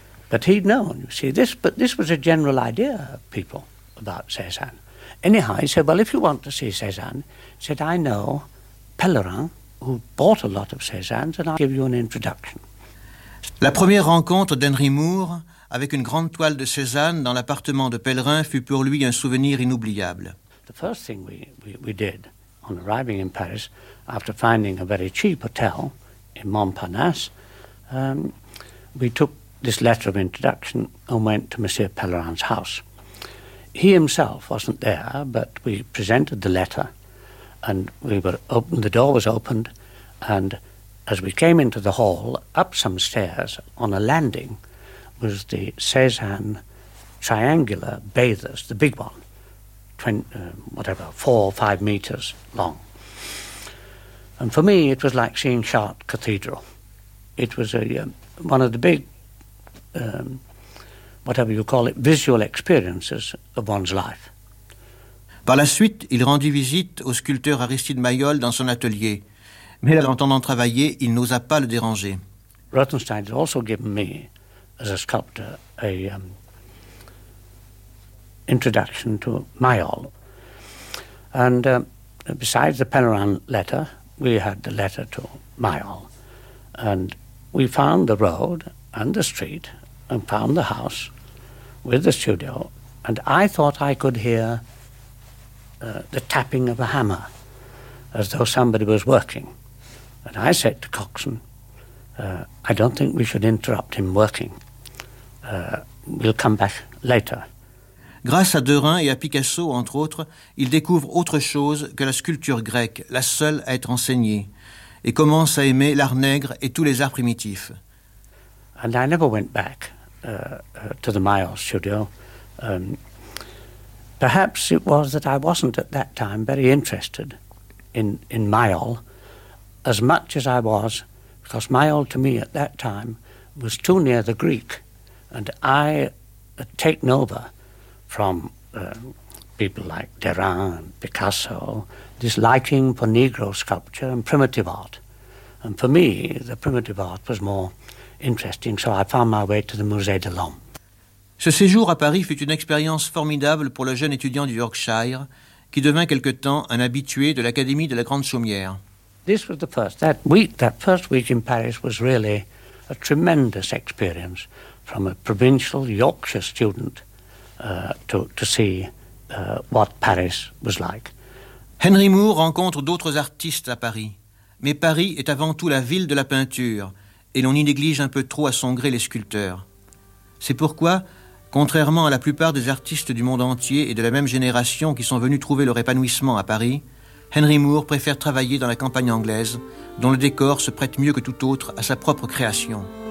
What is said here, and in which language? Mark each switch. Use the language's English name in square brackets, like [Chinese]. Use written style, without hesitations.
[English] but he'd known, you see, this was a general idea of people about Cézanne. Anyhow, he said, well, if you want to see Cézanne, he said, I know Pellerin, who bought a lot of Cézanne's, and I'll give you an introduction. [French] La première rencontre d'Henry Moore avec une grande toile de Cézanne dans l'appartement de Pellerin fut pour lui un souvenir inoubliable. [English] The first thing we did on arriving in Paris, after finding a very cheap hotel in Montparnasse, we took this letter of introduction and went to Monsieur Pellerin's house. He himself wasn't there, but we presented the letter, and the door was opened, and as we came into the hall, up some stairs, on a landing, was the Cézanne triangular bathers, the big one, 4 or 5 meters long. And for me, it was like seeing Chartres Cathedral. It was one of the big, visual experiences of one's life. [French] Par la suite, il rendit visite au sculpteur Aristide Maillol dans son atelier. Mais l'entendant travailler, il n'osa pas le déranger. [English] Rothenstein had also given me, as a sculptor, an introduction to Maillol. And besides the Pellerin letter, we had the letter to Maillol. And we found the road and the street and found the house with the studio. And I thought I could hear the tapping of a hammer, as though somebody was working. And I said to Coxon, I don't think we should interrupt him working. We'll come back later. [French] Grâce à Derain et à Picasso, entre autres, il découvre autre chose que la sculpture grecque, la seule à être enseignée, et commence à aimer l'art nègre et tous les arts primitifs. [English] And I never went back to the Maillol studio. Perhaps it was that I wasn't at that time very interested in Maillol as much as I was, because Maillol to me at that time was too near the Greek, and I had taken over from people like Derain and Picasso this liking for Negro sculpture and primitive art. And for me, the primitive art was more interesting, so I found my way to the Musée de l'Homme. [French] Ce séjour à Paris fut une expérience formidable pour le jeune étudiant du Yorkshire, qui devint quelque temps un habitué de l'Académie de la Grande Chaumière. [English] This was the first. That first week in Paris was really a tremendous experience from a provincial Yorkshire student to see what Paris was like. [French] Henry Moore rencontre d'autres artistes à Paris, mais Paris est avant tout la ville de la peinture, et l'on y néglige un peu trop à son gré les sculpteurs. C'est pourquoi, contrairement à la plupart des artistes du monde entier et de la même génération qui sont venus trouver leur épanouissement à Paris, Henry Moore préfère travailler dans la campagne anglaise, dont le décor se prête mieux que tout autre à sa propre création.